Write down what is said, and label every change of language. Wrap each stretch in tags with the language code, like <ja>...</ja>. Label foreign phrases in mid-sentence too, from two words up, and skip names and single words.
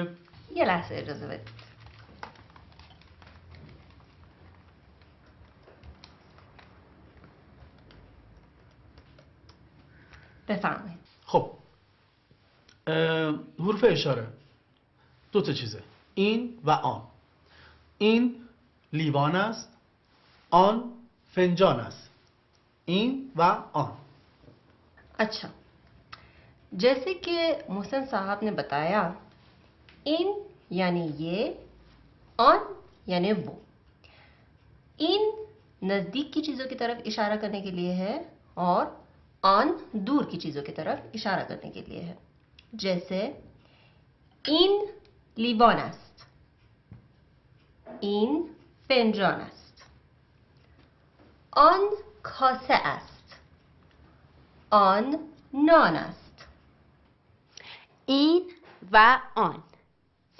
<fa>یه لحظه اجازه بدید. بفرمایید. خب حروف اشاره دو تا چیزه، این و آن. این لیوان است، آن فنجان است. این و آن.</fa> <hi>अच्छा, जैसे कि मोहसिन साहब ने बताया, इन यानी ये, ऑन यानी वो. इन नज़दीक की चीज़ों की तरफ इशारा करने के लिए है और ऑन दूर की चीज़ों की तरफ इशारा करने के लिए है.</hi> <fa>जैसे इन لیوان است, این فنجان است, آن کاسه است, آن نان است. این و آن.</fa>